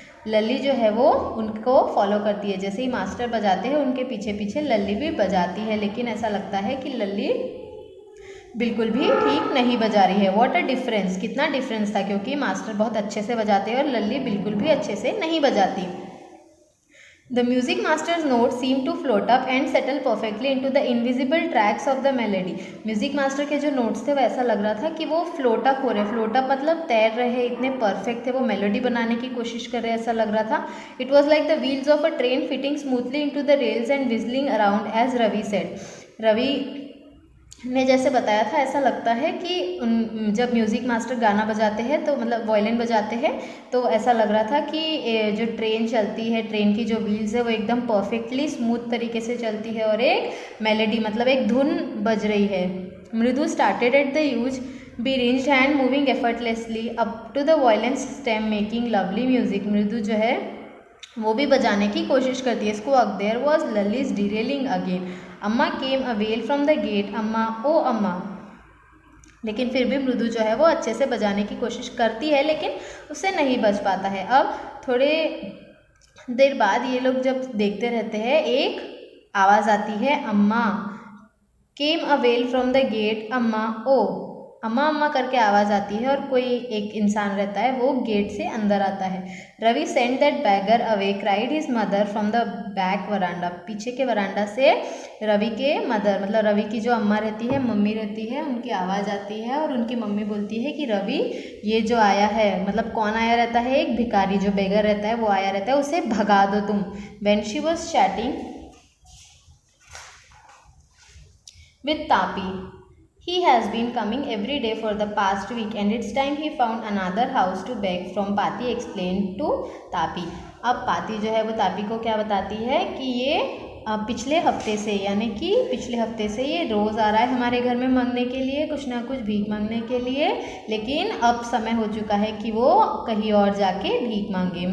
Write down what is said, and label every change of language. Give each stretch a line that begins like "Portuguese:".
Hindi: लली जो है वो उनको फॉलो करती है, जैसे ही मास्टर बजाते हैं उनके पीछे पीछे लली भी बजाती है, लेकिन ऐसा लगता है कि लली बिल्कुल भी ठीक नहीं बजा रही है।
English: what a difference,
Hindi: कितना डिफरेंस था, क्योंकि मास्टर बहुत अच्छे से बजाते हैं और लली बिल्कुल भी अच्छे से नहीं बजाती।
English: The music master's notes seemed to float up and settle perfectly into the invisible tracks of the melody।
Hindi: Music master के जो नोट्स थे वो ऐसा लग रहा था कि वो फ्लोट अप हो रहे, फ्लोट अप मतलब तैर रहे, इतने परफेक्ट थे, वो मेलोडी बनाने की कोशिश कर रहे, ऐसा लग रहा था।
English: It was like the wheels of a train fitting smoothly into the rails and whistling around as Ravi said.
Hindi: Ravi ने जैसे बताया था, ऐसा लगता है कि जब म्यूज़िक मास्टर गाना बजाते हैं तो मतलब वायलिन बजाते हैं तो ऐसा लग रहा था कि जो ट्रेन चलती है, ट्रेन की जो व्हील्स है वो एकदम परफेक्टली स्मूथ तरीके से चलती है और एक मेलोडी मतलब एक धुन बज रही है।
English: Mridu started at the huge be-ringed hand moving effortlessly up to the violin stem making lovely music.
Hindi: मृदु जो है वो भी बजाने की कोशिश करती है.
English: Squawk, there was Lali's derailing again. Amma came a wail from the gate.
Hindi: अम्मा, ओ अम्मा. लेकिन फिर भी मृदु जो है वो अच्छे से बजाने की कोशिश करती है, लेकिन उससे नहीं बज पाता है. अब थोड़े देर बाद ये लोग जब देखते रहते हैं, एक आवाज़ आती है, अम्मा.
English: Came a wail from the gate.
Hindi: अम्मा, ओ. अम्मा अम्मा करके आवाज़ आती है और कोई एक इंसान रहता है, वो गेट से अंदर आता है.
English: Ravi send that beggar away, cried his mother from the back veranda.
Hindi: पीछे के वरांडा से रवि के मदर, मतलब रवि की जो अम्मा रहती है, मम्मी रहती है, उनकी आवाज़ आती है और उनकी मम्मी बोलती है कि रवि, ये जो आया है, मतलब कौन आया रहता है, एक भिखारी जो बेगर रहता है वो आया रहता है, उसे भगा दो तुम.
English: When she was chatting with Tapi. He has been coming every day for the past week and it's time he found another house to beg from. Pati explained to Tapi.
Hindi: अब पाती जो है वो तापी को क्या बताती है कि ये पिछले हफ्ते से, यानी कि पिछले हफ्ते से ये रोज़ आ रहा है हमारे घर में मांगने के लिए, कुछ ना कुछ भीख मांगने के लिए, लेकिन अब समय हो चुका है कि वो कहीं और जाके भीख मांगे.